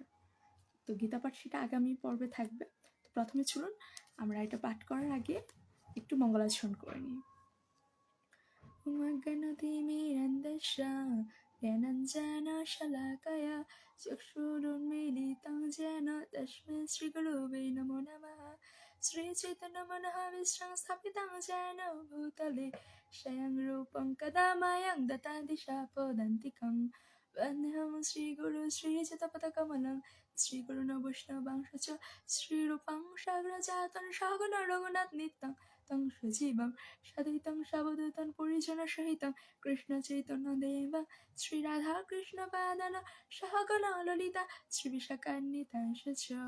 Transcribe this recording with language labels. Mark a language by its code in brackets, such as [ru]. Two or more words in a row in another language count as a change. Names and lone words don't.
[bn] তো গীতা পাঠ সেটা আগামী পর্বে থাকবে। তো প্রথমে চলুন আমরা এটা পাঠ করার আগে একটু মঙ্গলাচরণ করে নিই। [sa] জ্ঞানাঞ্জনশলাকয়া চক্ষুरुन्मीलितं येन तस्मै श्रीगुरुवे नमो नमः। श्रीचैतन्यमनोभीष्टं स्थापितं येन भूतले स्वयं रूपं कदा मह्यं ददाति स्वपदान्तिकं। वन्देऽहं श्रीगुरु श्रीयुतपदकमलं श्रीगुरून् वैष्णवांश्च श्रीरूपं साग्रजातं सहगण रघुनाथान्वितं तं सजीवं सद्वैतं सावधूतं परिजनसहितं कृष्णचैतन्यदेवं श्रीराधाकृष्णपादान् सहगण ललिता श्रीविशाखान्वितांश्च।